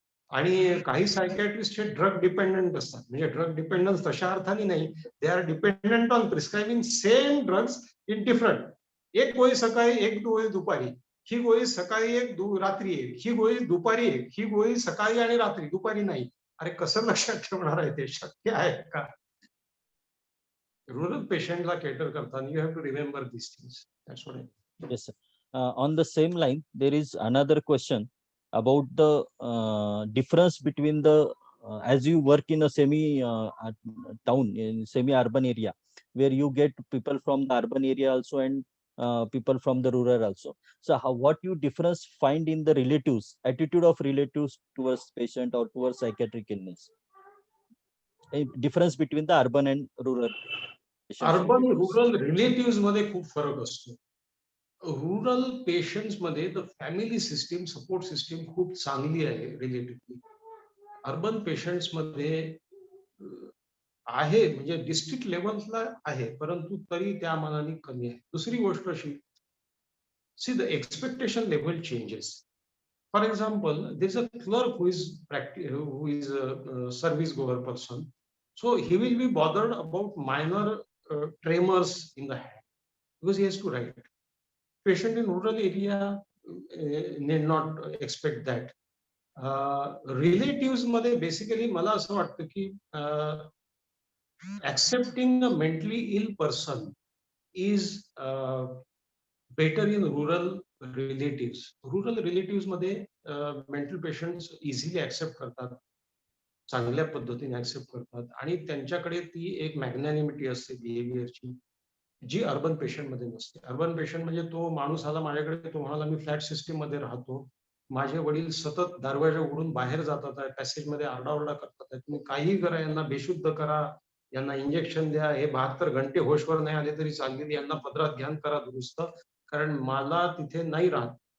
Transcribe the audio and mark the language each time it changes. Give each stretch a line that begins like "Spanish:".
Marathi: आणि काही सायकॅट्रिस्ट हे ड्रग डिपेंडंट असतात. म्हणजे ड्रग डिपेंडन्स तशा अर्थाने नाही,
English: They are dependent on prescribing same drugs in different.
Marathi: एक गोळी सकाळी, एक गोळी दुपारी, ही गोळी सकाळी एक, रात्री एक, ही गोळी दुपारी एक, ही गोळी सकाळी आणि रात्री, दुपारी नाही. अरे कसं लक्षात ठेवणार आहे, ते शक्य आहे का? रुरल पेशंटला केटर करताना
English: You have to remember this things. That's what I think. Yes, sir. On the same line, there is another question about the difference between the as you work in a semi town, in semi urban area, where you get people from the urban area also and people from the rural also. So what you difference find in the relatives, attitude of relatives towards patient or towards psychiatric illness? A difference between the urban and rural patients.
Marathi: Urban rural relative मध्ये खूप फरक असतो. Rural patients मध्ये the family system, support system खूप चांगली आहे relatively. Urban patients मध्ये आहे, म्हणजे डिस्ट्रिक्ट लेवलला आहे, परंतु तरी त्या मानाने कमी आहे. दुसरी गोष्ट अशी,
English: See the expectation level changes. For example, there is a clerk who is a service goer person, so he will be bothered about minor tremors in the hand because he has to write. Patient in rural area need not expect that. Relatives
Marathi: मध्ये basically मला असं वाटतं की
English: accepting a mentally ill person is better in rural relatives.
Marathi: Rural relatives मध्ये mental patients easily accept करतात, चांगल्या पद्धतीने accept करतात, आणि त्यांच्याकडे ती एक मॅग्नॅनिमिटी असते बिहेवियरची, जी अर्बन पेशंट मध्ये नसते. अर्बन पेशंट म्हणजे तो माणूस आला माझ्याकडे, तो म्हणाला मी फ्लॅट सिस्टीम मध्ये राहतो, माझे वडील सतत दरवाजा उघडून बाहेर जातात आहे, पॅसेज मध्ये आरडाओरडा करतात आहे, तुम्ही काही करा, यांना बेशुद्ध करा, यांना इंजेक्शन द्या, हे 72 घंटे होशवर नाही आले तरी चालतील, यांना पदरात घ्यान करा दुरुस्त, कारण मला तिथे नाही राहत.